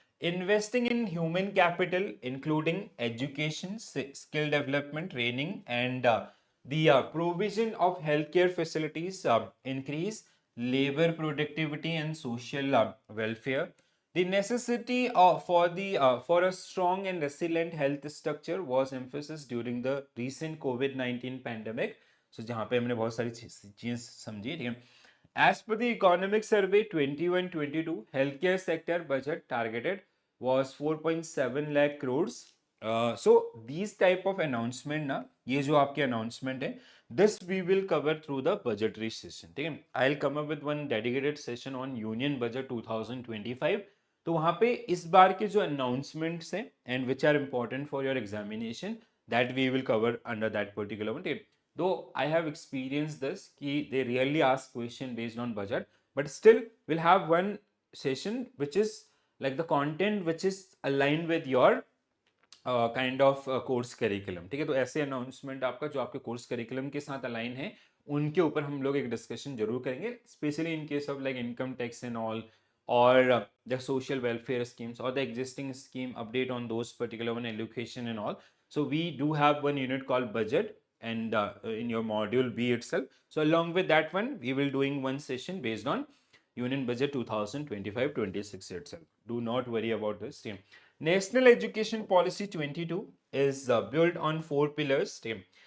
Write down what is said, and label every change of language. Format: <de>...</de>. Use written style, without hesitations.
<en>Investing in human capital, including education, skill development, training, and the provision of healthcare facilities, increase labor productivity and social welfare. The necessity for a strong and resilient health structure was emphasized during the recent COVID-19 pandemic.</en> <hi>So जहाँ पे हमने बहुत सारी चीजें समझी, ठीक है.</hi> <en>As per the economic survey 21-22, healthcare sector budget targeted was 4.7 lakh crores. So these type of announcement ना,</en> <hi>ये जो आपके announcement है,</hi> <en>this we will cover through the budgetary session.</en> <hi>ठीक है.</hi> <en>I'll come up with one dedicated session on Union Budget 2025.</en> <hi>तो वहाँ पे इस बार के जो announcements हैं</hi> <en>and which are important for your examination, that we will cover under that particular one. Though I have experienced this, कि they really ask question based on budget, but still we'll have one session which is like the content which is aligned with your kind of course curriculum.</en> <hi>ठीक है, तो ऐसे announcement आपका जो आपके course curriculum के साथ अलाइन है उनके ऊपर हम लोग एक डिस्कशन जरूर करेंगे,</hi> <en>Specially in case of like income tax and all, or the social welfare schemes or the existing scheme update on those particular one, education and all. So we do have one unit called budget and in your module B itself. So along with that one, we will doing one session based on Union Budget 2025-26 itself. Do not worry about this. Team. National Education Policy 22 is built on 4 pillars. Team.</en>